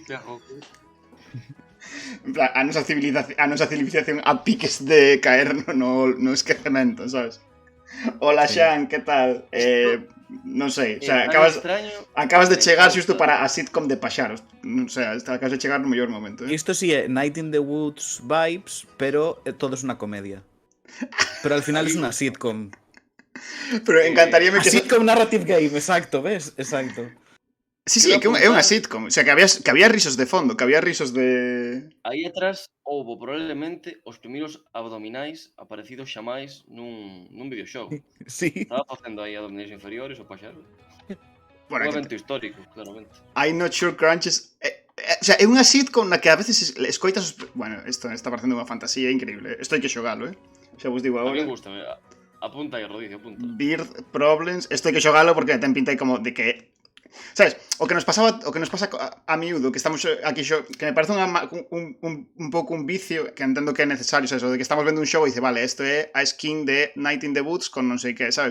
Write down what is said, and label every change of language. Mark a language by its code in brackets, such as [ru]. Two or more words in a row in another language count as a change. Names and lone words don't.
[gl] En plan, a nosa civilización a piques de caer no esquecemento, sabes? Hola, Xan, que tal? Non sei, [es] o sea, [gl] acabas de chegar xusto para a sitcom de paxaros. [es] O sea, [gl] acabas de chegar no mellor momento, Isto sí é Night in the Woods vibes, pero todo es unha comedia. Pero [es] al final es [gl] unha sitcom. Pero encantaríame que... [en] Sitcom narrative game, [gl] exacto, ves? Exacto. Sí, é unha sitcom. [es] O sea, [gl] que había risos de fondo, que había risos de... Aí atrás houbo probablemente os primeiros abdominais aparecidos xamais nun videoxogo. Sí. Estaba facendo aí abdominais inferiores o paxaro. Bueno, Un evento histórico, claramente. [en] I'm not sure crunches... [es] o sea, [gl] é unha sitcom na que a veces escoitas... Bueno, isto está parecendo unha fantasía increíble. Isto hai que xogalo, Xa vos digo A agora. mí gustame. Apunta aí, Rodicio, apunta. Bird Problems. Isto hai que xogalo porque ten pinta aí como de que... Sabes, o que nos pasa a miúdo, que estamos aquí que me parece un pouco un vicio, que entendo que é necesario, sabes, o de que estamos vendo un show e dice, vale, isto é a skin de Night in the Woods con non sei que, sabes?